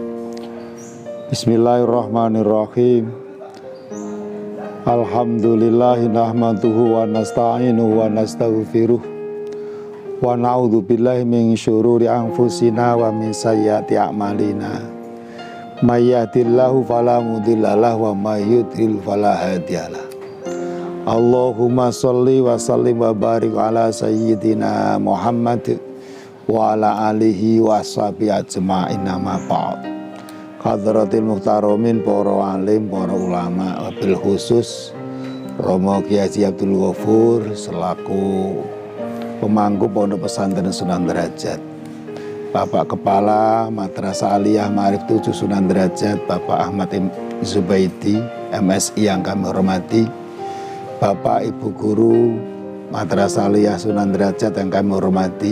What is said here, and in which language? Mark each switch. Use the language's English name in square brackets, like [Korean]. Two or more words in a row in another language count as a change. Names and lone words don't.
[Arabic] بسم الله الرحمن الرحيم الحمد لله نحمده ونستعينه ونستغفره ونعوذ بالله من شرور أنفسنا ومن سيئات أعمالنا. من يهده الله فلا مضل له ومن يضلل فلا هادي له. اللهم صل وسلم وبارك على سيدنا محمد وعلى آله وصحبه أجمعين أما بعد. حضرة المحترمين, [Indonesian] para alim, para ulama, [Arabic] وبالخصوص [Indonesian] Romo Kiai Haji Abdul Ghafur selaku pemangku Pondok Pesantren Sunan Derajat, Bapak Kepala Madrasah Aliyah Ma'arif 7 Sunan Derajat, Bapak Ahmad Zubaidi MSI yang kami hormati, Bapak Ibu Guru Madrasah Aliyah Sunan Derajat yang kami hormati.